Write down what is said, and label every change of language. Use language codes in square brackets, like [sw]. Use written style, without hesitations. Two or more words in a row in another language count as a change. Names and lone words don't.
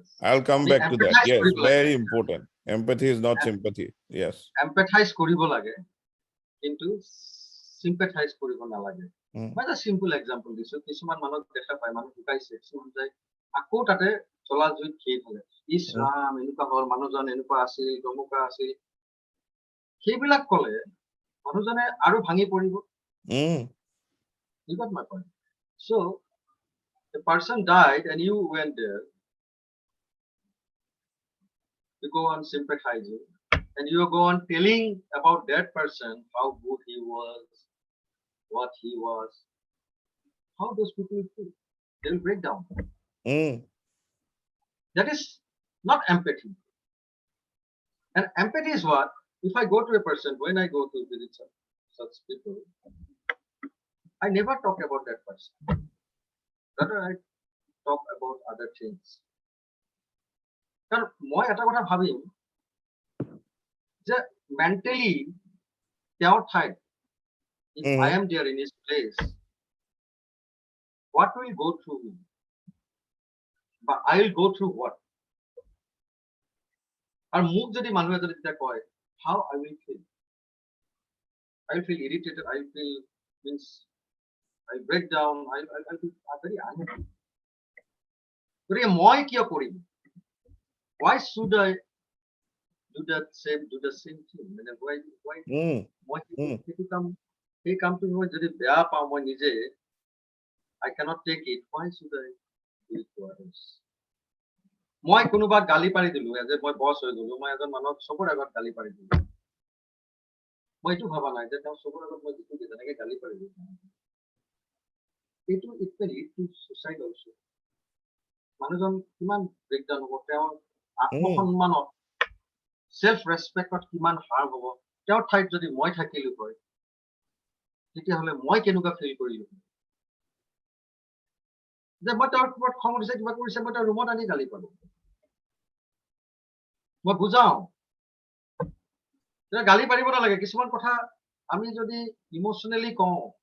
[en] I'll come We back to that empathize yes [as] কৰিব লাগে. [en] very important empathy is not sympathy yes [as] Empathize কৰিব লাগে কিন্তু sympathize কৰিব নালাগে মই এটা [en] simple example [as] দিছো কিছুমান মানুহ দেখা পায় মানুহ ঢুকাইছে কিছুমান যায় আকৌ তাতে চলা জুইত খেই থাকে ইছ ৰাম এনেকুৱা হ'ল মানুহজন এনেকুৱা আছিল গমুকা আছিল সেইবিলাক ক'লে মানুহজনে আৰু ভাঙি পৰিব [en] You got my point. So the person died and you went there. You go on sympathizing and you go on telling about that person how good he was, what he was. How those people will feel? They will break down. That is not empathy. And empathy is what? If I go to a person, when I go to visit such people, I never talk about that person. Rather, I talk about other things. [as] কাৰণ মই এটা কথা ভাবিম যে মেণ্টেলি তেওঁৰ ঠাইত [en] if I am there in his place what will go through [as] me [en] but I will go through what [as] আৰু মোক যদি মানুহে যদি তেতিয়া কয় [en] how I will feel irritated I will feel means I break down I'll be very unhappy [as] গতিকে মই কিয় কৰিম [en] why should I do the same thing [as] মানে why মই সেইটো কাম সেই কামটো মই যদি বেয়া পাওঁ মই নিজে [en] I cannot take it why should I do it to others [as] মই কোনোবা গালি পাৰি দিলো যে মই বছ হৈ গলো মই এজন মানুহক চবৰ আগত গালি পাৰি দিলো মই এইটো ভাবা নাই যে তেওঁ চবৰ আগত মই যিটো যেনেকে গালি পাৰি দিলো এইটো [en] it may lead to suicide also [as] মানুহজন কিমান [en] breakdown [as] হ'ব তেওঁৰ আত্মসন্মানত [en] self respectত [as] কিমান হাৰ হ'ব তেওঁৰ ঠাইত যদি মই থাকিলো হয় তেতিয়াহ'লে মই কেনেকুৱা ফিল কৰিলো যে মই তেওঁৰ ওপৰত খং উঠিছে কিবা কৰিছে মই তেওঁৰ ৰুমত আনি গালি পালো মই বুজাও গালি পাৰিব নালাগে কিছুমান কথা আমি যদি ইমোচনেলি কওঁ